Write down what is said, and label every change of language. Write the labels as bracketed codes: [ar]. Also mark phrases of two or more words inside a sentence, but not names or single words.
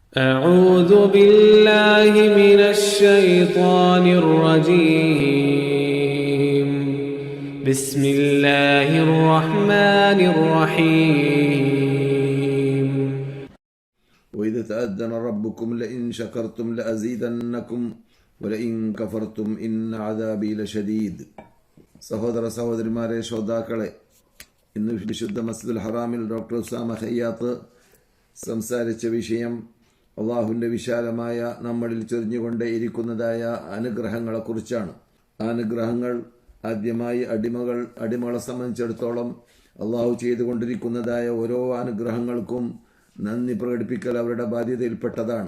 [ar] أعوذ بالله من الشيطان الرجيم بسم الله الرحمن الرحيم وإذا تأذن ربكم لئن شكرتم لأزيدنكم ولئن كفرتم إن عذابي لشديد. [ml] സഹോദര സഹോദരിമാരെ, ശ്രോതാക്കളെ, ഇന്ന് വിശുദ്ധ മസ്ജിദുൽ ഹറാമിൽ ഡോക്ടർ ഉസാമ ഖയ്യാത്ത് സംസാരിച്ച വിഷയം അള്ളാഹുവിൻ്റെ വിശാലമായ നമ്മളിൽ ചൊരിഞ്ഞുകൊണ്ടേ ഇരിക്കുന്നതായ അനുഗ്രഹങ്ങളെക്കുറിച്ചാണ്. ആ അനുഗ്രഹങ്ങൾ ആദ്യമായി അടിമകളെ സംബന്ധിച്ചിടത്തോളം അള്ളാഹു ചെയ്തുകൊണ്ടിരിക്കുന്നതായ ഓരോ അനുഗ്രഹങ്ങൾക്കും നന്ദി പ്രകടിപ്പിക്കൽ അവരുടെ ബാധ്യതയിൽപ്പെട്ടതാണ്.